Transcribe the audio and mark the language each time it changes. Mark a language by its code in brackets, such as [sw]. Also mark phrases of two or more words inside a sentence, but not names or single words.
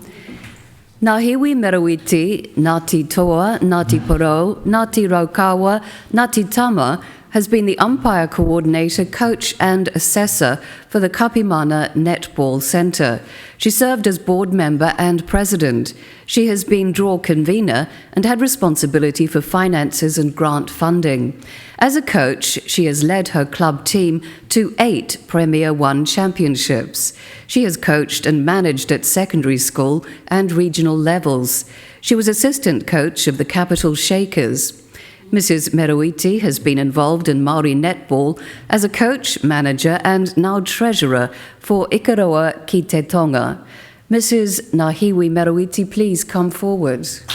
[en] Ngahiwi Merawiti, Ngāti Toa, Ngāti Porou, Ngāti Raukawa, Ngāti Tama has been the umpire coordinator, coach and assessor for the Kapimana Netball Centre. She served as board member and president. She has been draw convener and had responsibility for finances and grant funding. As a coach, she has led her club team to 8 Premier 1 championships. She has coached and managed at secondary school and regional levels. She was assistant coach of the Capital Shakers. Mrs. Merawiti has been involved in Māori netball as a coach, manager and now treasurer for Ikaroa ki te Tonga. Mrs. Ngahiwi Merawiti, please come forward.